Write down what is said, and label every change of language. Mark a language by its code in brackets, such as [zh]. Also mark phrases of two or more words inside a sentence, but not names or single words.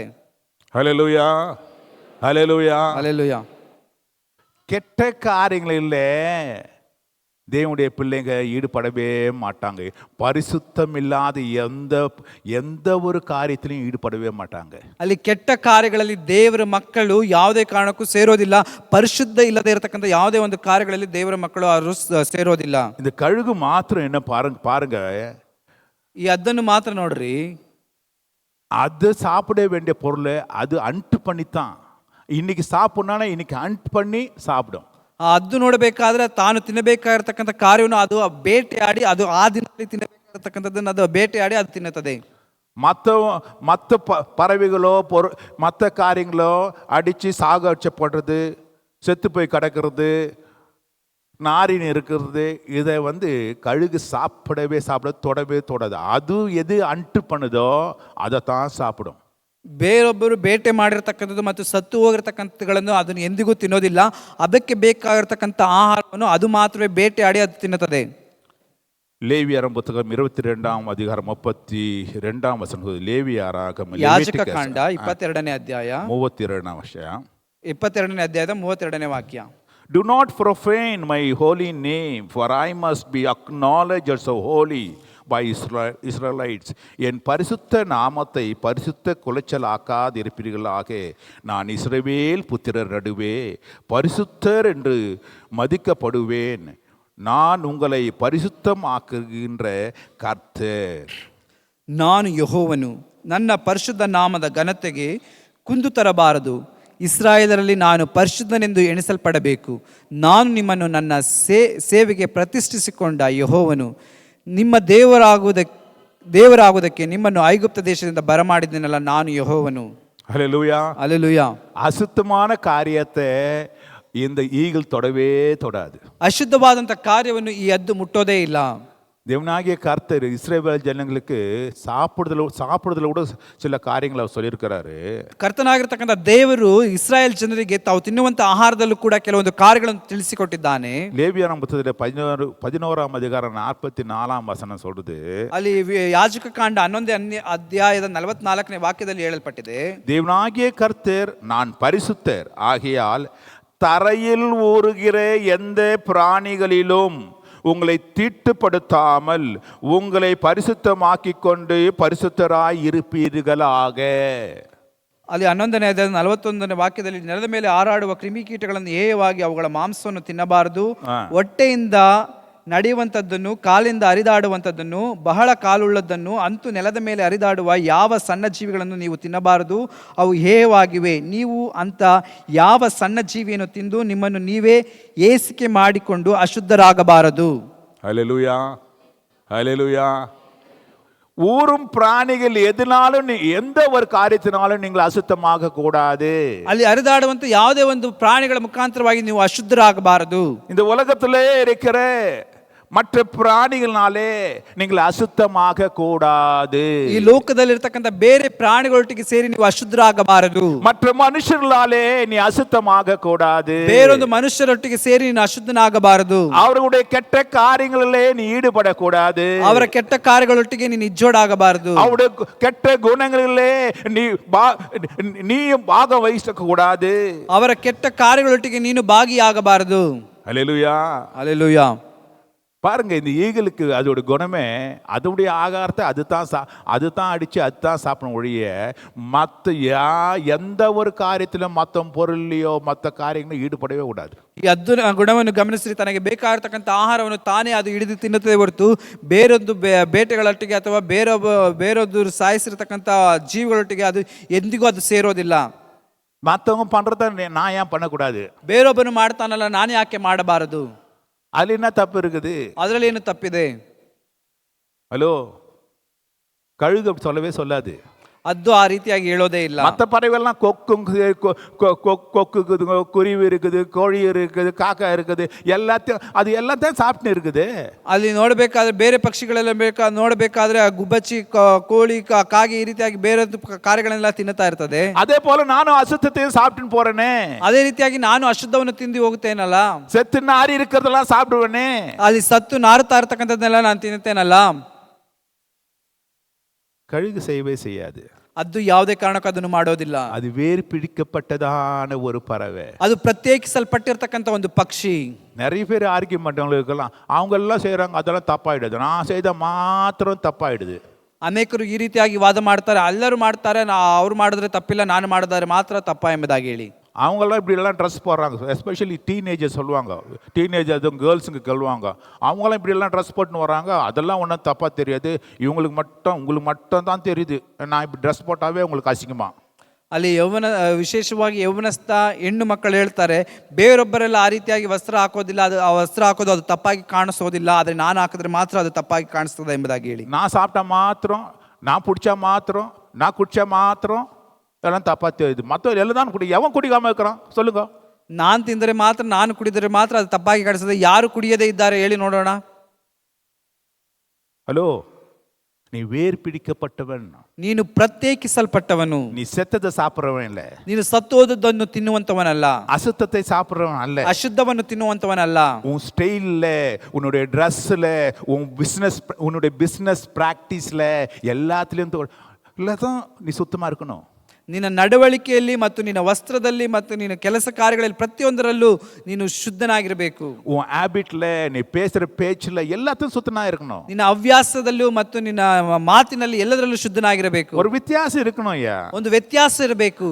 [ta] ஹல்லேலூயா, ஹல்லேலூயா, ஹல்லேலூயா. கெட்ட காரியங்களிலே தேவனுடைய பிள்ளைங்க ஈடுபடவே மாட்டாங்க. பரிசுத்தம் இல்லாத எந்த ஒரு காரியத்திலையும் ஈடுபடவே மாட்டாங்க. [kn] ಅಲ್ಲಿ ಕೆಟ್ಟ ಕಾರ್ಯಗಳಲ್ಲಿ ದೇವರ ಮಕ್ಕಳು ಯಾವುದೇ ಕಾರಣಕ್ಕೂ ಸೇರೋದಿಲ್ಲ. ಪರಿಶುದ್ಧ ಇಲ್ಲದೆ ಇರತಕ್ಕಂಥ ಯಾವುದೇ ಒಂದು ಕಾರ್ಯಗಳಲ್ಲಿ ದೇವರ ಮಕ್ಕಳು ಅವರು ಸೇರೋದಿಲ್ಲ. [ta] இந்த கழுகு மாத்திரம் என்ன பாருங்க, [kn] ಈ ಹದ್ದನ್ನು ಮಾತ್ರ ನೋಡ್ರಿ, [ta] அது சாப்பிட வேண்டிய பொருளை அது அன்ட் பண்ணித்தான். இன்னைக்கு சாப்பிடணும்னா இன்னைக்கு அன்ட் பண்ணி சாப்பிடும். [kn] ಅದು ನೋಡಬೇಕಾದ್ರೆ ತಾನು ತಿನ್ನಬೇಕಾಗಿರ್ತಕ್ಕಂಥ ಕಾರ್ಯವನ್ನು ಅದು ಬೇಟೆಯಾಡಿ, ಅದು ಆ ದಿನದಲ್ಲಿ ತಿನ್ನಬೇಕಾಗಿರ್ತಕ್ಕಂಥದ್ದನ್ನು ಅದು ಬೇಟೆಯಾಡಿ ಅದು ತಿನ್ನುತ್ತದೆ. [ta] மற்ற பறவைகளோ மற்ற காரியங்களோ அடித்து சாகடிச்சப்படுறது, செத்து போய் கிடக்கிறது, நாரின் இருக்கிறது, இதை கழுகு தொடவே தொடாது. அது எது அன்ட்டு பண்ணுதோ அதை தான் சாப்பிடும். [kn] ಬೇರೊಬ್ಬರು ಬೇಟೆ ಮಾಡಿರ್ತಕ್ಕಂಥದ್ದು ಮತ್ತು ಸತ್ತು ಹೋಗಿರ್ತಕ್ಕಂಥಗಳನ್ನು ಅದನ್ನು ಎಂದಿಗೂ ತಿನ್ನೋದಿಲ್ಲ. ಅದಕ್ಕೆ ಬೇಕಾಗಿರ್ತಕ್ಕಂಥ ಆಹಾರವನ್ನು ಅದು ಮಾತ್ರವೇ ಬೇಟೆಯಾಡಿ ಅದು ತಿನ್ನುತ್ತದೆ. [ta] லேவியரம் புத்தகம் 22ஆம் அதிகாரம் 32ஆம் வசனம். லேவியராகம [kn] ಯಾಜಕ ಕಾಂಡ 22ನೇ ಅಧ್ಯಾಯ [ta] 32ஆம் வசனம். [kn] 22ನೇ ಅಧ್ಯಾಯದ 32ನೇ ವಾಕ್ಯ. [en] Do not profane my holy name, for I must be acknowledged as holy by Israelites. [ta] என் பரிசுத்த நாமத்தை பரிசுத்த குலைச்சலாக்காதிருப்பீர்களாக நான் இஸ்ரவேல் புத்திரர் நடுவே பரிசுத்தர் என்று மதிக்கப்படுவேன். நான் உங்களை பரிசுத்தமாக்குகின்ற கர்த்தர். [kn] ನಾನು ಯೆಹೋವನು, ನನ್ನ ಪರಿಶುದ್ಧ ನಾಮದ ಘನತೆಗೆ ಕುಂದು ತರಬಾರದು. ಇಸ್ರಾಯೇಲರಲ್ಲಿ ನಾನು ಪರಿಶುದ್ಧನೆಂದು ಎಣಿಸಲ್ಪಡಬೇಕು. ನಾನು ನಿಮ್ಮನ್ನು ನನ್ನ ಸೇವೆಗೆ ಪ್ರತಿಷ್ಠಿಸಿಕೊಂಡ ಯೆಹೋವನು. ನಿಮ್ಮ ದೇವರಾಗುವುದಕ್ಕೆ ನಿಮ್ಮನ್ನು ಐಗುಪ್ತ ದೇಶದಿಂದ ಬರಮಾಡಿದ್ದೇನಲ್ಲ, ನಾನು ಯೆಹೋವನು. [ta] ஹல்லேலூயா. அல்லேலூயா. அசுத்தமான காரியத்தை இந்த ஈகிள் தொடவே தொடாது. [kn] ಅಶುದ್ಧವಾದಂಥ ಕಾರ್ಯವನ್ನು ಈ ಹದ್ದು ಮುಟ್ಟೋದೇ ಇಲ್ಲ. [ta] தேவனாகிய கர்த்தர் இஸ்ரவேல் ஜனங்களுக்கு சாப்பிடுதல கூட சில காரியங்களை அவர் சொல்லியிருக்கிறாரு. [kn] ಕರ್ತನಾಗಿರ್ತಕ್ಕಂಥ ದೇವರು ಇಸ್ರಾಯೇಲ್ ಜನರಿಗೆ ತಾವು ತಿನ್ನುವಂತ ಆಹಾರದಲ್ಲೂ ಕೂಡ ಕೆಲವೊಂದು ಕಾರ್ಯಗಳನ್ನು ತಿಳಿಸಿಕೊಟ್ಟಿದ್ದಾನೆ. [ta] லேவியராகம புத்தகத்துல 11ஆம் அதிகாரம் 44ஆம் வசனம் சொல்றது. [kn] ಅಲ್ಲಿ ಯಾಜಕ ಕಾಂಡ 11ನೇ ಅಧ್ಯಾಯದ 44ನೇ ವಾಕ್ಯದಲ್ಲಿ ಹೇಳಲ್ಪಟ್ಟಿದೆ, [ta] தேவனாகிய கர்த்தர் நான் பரிசுத்தர் ஆகையால் தரையில் ஊறுகிற எந்த பிராணிகளிலும் உங்களை தீட்டுப்படுத்தாமல் உங்களை பரிசுத்தமாக்கிக் கொண்டு பரிசுத்தராய் இருப்பீர்களாக. [kn] ಅಲ್ಲಿ 11ನೇ ಅಧ್ಯಾಯದ 41ನೇ ವಾಕ್ಯದಲ್ಲಿ ನೆಲದ ಮೇಲೆ ಹಾರಾಡುವ ಕ್ರಿಮಿಕೀಟಗಳನ್ನು ಹೇಯವಾಗಿ ಅವುಗಳ ಮಾಂಸವನ್ನು ತಿನ್ನಬಾರದು. ಹೊಟ್ಟೆಯಿಂದ ನಡೆಯುವಂಥದ್ದನ್ನು, ಕಾಲಿಂದ ಹರಿದಾಡುವಂಥದ್ದನ್ನು, ಬಹಳ ಕಾಲುಳ್ಳದ್ದನ್ನು, ಅಂತೂ ನೆಲದ ಮೇಲೆ ಹರಿದಾಡುವ ಯಾವ ಸಣ್ಣ ಜೀವಿಗಳನ್ನು ನೀವು ತಿನ್ನಬಾರದು, ಅವು ಹೇಯವಾಗಿವೆ. ನೀವು ಅಂತ ಯಾವ ಸಣ್ಣ ಜೀವಿಯನ್ನು ತಿಂದು ನಿಮ್ಮನ್ನು ನೀವೇ ಏಸಿಕೆ ಮಾಡಿಕೊಂಡು ಅಶುದ್ಧರಾಗಬಾರದು. [ta] ஹல்லேலூயா, ஹல்லேலூயா. ஊரும் பிராணிகள் எதனாலும் எந்த ஒரு காரியத்தினாலும் நீங்கள் அசுத்தமாக கூடாது. [kn] ಅಲ್ಲಿ ಹರಿದಾಡುವಂತ ಯಾವುದೇ ಒಂದು ಪ್ರಾಣಿಗಳ ಮುಖಾಂತರವಾಗಿ ನೀವು ಅಶುದ್ಧರಾಗಬಾರದು. [ta] இந்த உலகத்திலே இருக்கிற மற்ற பிராணிகளாலே நீங்கள் அசுத்தமாக கூடாது. [kn] ಈ ಲೋಕದಲ್ಲಿರ್ತಕ್ಕಂಥ ಬೇರೆ ಪ್ರಾಣಿಗಳೊಟ್ಟಿಗೆ ಸೇರಿ ನೀವು ಅಶುದ್ಧರಾಗಬಾರದು. [ta] மற்ற மனுஷர்களாலே நீ அசுத்தமாக கூடாது. [kn] ಬೇರೊಂದು ಮನುಷ್ಯರೊಟ್ಟಿಗೆ ಸೇರಿ ನೀನು ಅಶುದ್ಧನಾಗಬಾರದು. [ta] அவர்களுடைய கெட்ட காரியங்களிலே நீ ஈடுபடக்கூடாது. [kn] ಅವರ ಕೆಟ್ಟ ಕಾರ್ಯಗಳೊಟ್ಟಿಗೆ ನೀನು ಇಜ್ಜೋಡಾಗಬಾರದು. [ta] அவருடைய கெட்ட குணங்களிலே நீ ಭಾಗವಹಿಸಕ கூடாது. [kn] ಅವರ ಕೆಟ್ಟ ಕಾರ್ಯಗಳೊಟ್ಟಿಗೆ ನೀನು ಭಾಗಿಯಾಗಬಾರದು. [ta] ஹல்லேலூயா, அல்லேலூயா. பாருங்க, இந்த ஈகிளுக்கு அதோட குணமே அதோடைய ஆகாரத்தை அதுதான் அடிச்சு அதுதான் சாப்பிடணும் ஒழிய மற்ற எந்த ஒரு காரியத்திலும் மற்ற பொருள்லையோ மற்ற காரியங்களும் ஈடுபடவே கூடாது. [kn] ಈ ಹದ್ದು ಗುಣವನ್ನು ಗಮನಿಸಿ ತನಗೆ ಬೇಕಾಗಿರ್ತಕ್ಕಂಥ ಆಹಾರವನ್ನು ತಾನೇ ಅದು ಹಿಡಿದು ತಿನ್ನುತ್ತದೆ ಹೊರತು ಬೇರೊಂದು ಬೇಟೆಗಳೊಟ್ಟಿಗೆ ಅಥವಾ ಬೇರೊಂದು ಸಾಯಿಸಿರ್ತಕ್ಕಂಥ ಜೀವಿಗಳೊಟ್ಟಿಗೆ ಅದು ಎಂದಿಗೂ ಅದು ಸೇರೋದಿಲ್ಲ. [ta] மற்றவங்க பண்றத நான் ஏன் பண்ணக்கூடாது? [kn] ಬೇರೊಬ್ಬನು ಮಾಡ್ತಾನಲ್ಲ, ನಾನು ಯಾಕೆ ಮಾಡಬಾರದು? [ta] ಅಲ್ಲಿ என்ன தப்பு இருக்குது? [kn] ಅದರಲ್ಲಿ ಏನು ತಪ್ಪಿದೆ? [ta] ஹலோ, கழுகு அப்படி சொல்லவே சொல்லாது. [kn] ಅದು ಆ ರೀತಿಯಾಗಿ ಹೇಳೋದೇ ಇಲ್ಲ. [ta] மற்ற பறவைகள்லாம் கொக்குக்குது, குருவி இருக்குது, கோழி இருக்குது, காக்கா இருக்குது, எல்லாத்தையும் சாப்பிட்டு இருக்குது. [kn] ಅಲ್ಲಿ ನೋಡಬೇಕಾದ್ರೆ ಬೇರೆ ಪಕ್ಷಿಗಳೆಲ್ಲ ನೋಡಬೇಕಾದ್ರೆ ಗುಬ್ಬಚ್ಚಿ, ಕೋಳಿ, ಕಾಗೆ ಈ ರೀತಿಯಾಗಿ ಬೇರೆ ಕಾರ್ಯಗಳೆಲ್ಲ ತಿನ್ನುತ್ತಾ ಇರ್ತದೆ. [ta] அதே போல நானும் அசுத்தத்தையும் சாப்பிட்டு போறேனே. [kn] ಅದೇ ರೀತಿಯಾಗಿ ನಾನು ಅಶುದ್ಧವನ್ನು ತಿಂದು ಹೋಗುತ್ತೇನಲ್ಲ, [ta] செத்து நாரி இருக்கிறதெல்லாம் சாப்பிடுவேனே. [kn] ಅಲ್ಲಿ ಸತ್ತು ನಾರುತ್ತಾ ಇರ್ತಕ್ಕಂಥದ್ದನ್ನೆಲ್ಲ ನಾನು ತಿನ್ನುತ್ತೇನಲ್ಲ. [ta] கழுகு செய்யவே செய்யாது. [kn] ಅದು ಯಾವುದೇ ಕಾರಣಕ್ಕೂ ಅದನ್ನು ಮಾಡೋದಿಲ್ಲ. [ta] அது வேறு பிடிக்கப்பட்டதான ஒரு பறவை. [kn] ಅದು ಪ್ರತ್ಯೇಕಿಸಲ್ಪಟ್ಟಿರ್ತಕ್ಕಂಥ ಒಂದು ಪಕ್ಷಿ. [ta] நிறைய பேர் ஆர்கியூமெண்ட் இருக்கலாம், அவங்க எல்லாம் செய்யறாங்க அதெல்லாம் தப்பாயிடுது, நான் செய்த மாத்திரம் தப்பாயிடுது. [kn] ಅನೇಕರು ಈ ರೀತಿಯಾಗಿ ವಾದ ಮಾಡ್ತಾರೆ, ಎಲ್ಲರೂ ಮಾಡ್ತಾರೆ, ಅವ್ರು ಮಾಡಿದ್ರೆ ತಪ್ಪಿಲ್ಲ, ನಾನು ಮಾಡಿದ್ರೆ ಮಾತ್ರ ತಪ್ಪ ಎಂಬುದಾಗಿ ಹೇಳಿ. [ta] அவங்கெல்லாம் இப்படியெல்லாம் ட்ரெஸ் போடுறாங்க, [en] especially teenager [ta] சொல்லுவாங்க, டீனேஜர் அதுவும் கேர்ள்ஸுங்க கேள்வாங்க, அவங்களாம் இப்படியெல்லாம் ட்ரெஸ் போட்டுன்னு வராங்க, அதெல்லாம் ஒன்றும் தப்பாக தெரியாது, உங்களுக்கு மட்டும் தான் தெரியுது, நான் இப்படி ட்ரெஸ் போட்டாவே உங்களுக்கு அசிங்கமா. [kn] ಅಲ್ಲಿ ವಿಶೇಷವಾಗಿ ಯೌವನಸ್ಥ ಹೆಣ್ಣು ಮಕ್ಕಳು ಹೇಳ್ತಾರೆ, ಬೇರೊಬ್ಬರೆಲ್ಲ ಆ ರೀತಿಯಾಗಿ ವಸ್ತ್ರ ಹಾಕೋದಿಲ್ಲ, ಅದು ಆ ವಸ್ತ್ರ ಹಾಕೋದು ಅದು ತಪ್ಪಾಗಿ ಕಾಣಿಸೋದಿಲ್ಲ, ಆದರೆ ನಾನು ಹಾಕಿದ್ರೆ ಮಾತ್ರ ಅದು ತಪ್ಪಾಗಿ ಕಾಣಿಸ್ತದೆ ಎಂಬುದಾಗಿ ಹೇಳಿ. [ta] நான் சாப்பிட்டா மாத்திரம், நான் பிடிச்சா மாத்திரம், நான் குடிச்சா மாத்திரம் எல்லாம் தப்பா தெரியுது, மற்ற எல்லாம் தான் எவன் குடிக்காம இருக்கிறான் சொல்லுங்க? [kn] ನಾನು ತಿಂದರೆ ಮಾತ್ರ, ನಾನು ಕುಡಿದರೆ ಮಾತ್ರ ಅದು ತಪ್ಪಾಗಿ ಕಾಣಿಸ್ತದೆ, ಯಾರು ಕುಡಿಯದೇ ಇದ್ದಾರೆ ಹೇಳಿ ನೋಡೋಣ. [ta] ஹலோ, நீ வேர் பிடிக்கப்பட்டவன். [kn] ನೀನು ಪ್ರತ್ಯೇಕಿಸಲ್ಪಟ್ಟವನು. [ta] நீ செத்ததை சாப்பிட்றவன் இல்ல, [kn] ನೀನು ಸತ್ತೋದದ್ದನ್ನು ತಿನ್ನುವಂತವನಲ್ಲ, [ta] அசுத்தத்தை சாப்பிட்றவன் அல்ல. [kn] ಅಶುದ್ಧವನ್ನು ತಿನ್ನುವಂತವನಲ್ಲ. [ta] உன் ஸ்டைல்ல, உன்னுடைய ட்ரெஸ்ல, உன்னுடைய [en] business practice [ta] எல்லாத்துலயும் தான் நீ சுத்தமா இருக்கணும். [kn] ನಿನ್ನ ನಡವಳಿಕೆಯಲ್ಲಿ ಮತ್ತು ನಿನ್ನ ವಸ್ತ್ರದಲ್ಲಿ ಮತ್ತು ನಿನ್ನ ಕೆಲಸ ಕಾರ್ಯಗಳಲ್ಲಿ ಪ್ರತಿಯೊಂದರಲ್ಲೂ ನೀನು ಶುದ್ಧನಾಗಿರಬೇಕು. [ta] உன் ஹேபிட்ல, நீ பேசுற பேச்சுல எல்லாத்தையும் சுத்தமா இருக்கணும். [kn] ನಿನ್ನ ಹವ್ಯಾಸದಲ್ಲೂ ಮತ್ತು ನಿನ್ನ ಮಾತಿನಲ್ಲಿ ಎಲ್ಲದರಲ್ಲೂ ಶುದ್ಧನಾಗಿರಬೇಕು. [ta] ஒரு வித்தியாசம் இருக்கணும் ஐயா. [kn] ಒಂದು ವ್ಯತ್ಯಾಸ ಇರಬೇಕು.